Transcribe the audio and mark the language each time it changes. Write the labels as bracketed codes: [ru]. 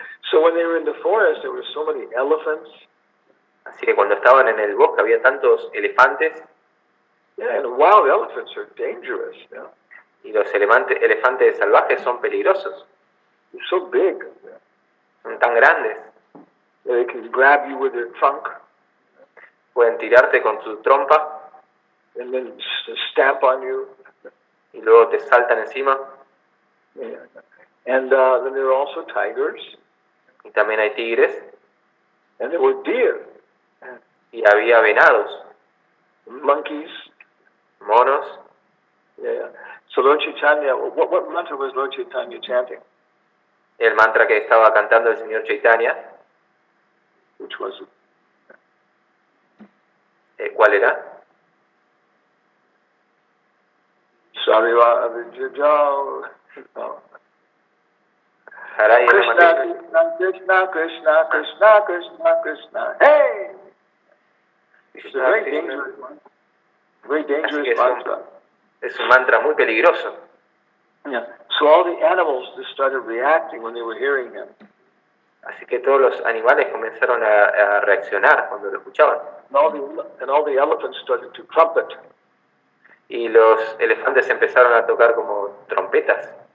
[en] So when they were in the forest, there were so many elephants. [es] Así que cuando estaban en el bosque había tantos elefantes. [en] Yeah, and wild elephants are dangerous. Yeah. [es] Y los elefantes salvajes son peligrosos. [en] They're so big. [es] Son tan grandes. [en] They can grab you with their trunk [es] Pueden tirarte con su trompa [en] and then stamp on you. [es] y luego te saltan encima. [en] Yeah. And then there are also tigers. [es] Y también hay tigres. [en] And there were deer. [es] Y había venados, [en] Monkeys. [es] monos. [en] Yeah. So Lord Chaitanya, what mantra was Lord Chaitanya chanting? [es] El mantra que estaba cantando el señor Chaitanya, [en] Which was it? [es] ¿cuál era? Sariva no. Harinam Krishna, Krishna, Krishna, Krishna, Krishna, Krishna. Hey! [en] It's a very dangerous one. Very dangerous mantra. [es] Es un mantra muy peligroso. [en] Yeah. So all the animals just started reacting when they were hearing him. [es] Así que todos los animales comenzaron a reaccionar cuando lo escuchaban. [en] And all the elephants started to trumpet. [es] Y los elefantes empezaron a tocar como trompetas.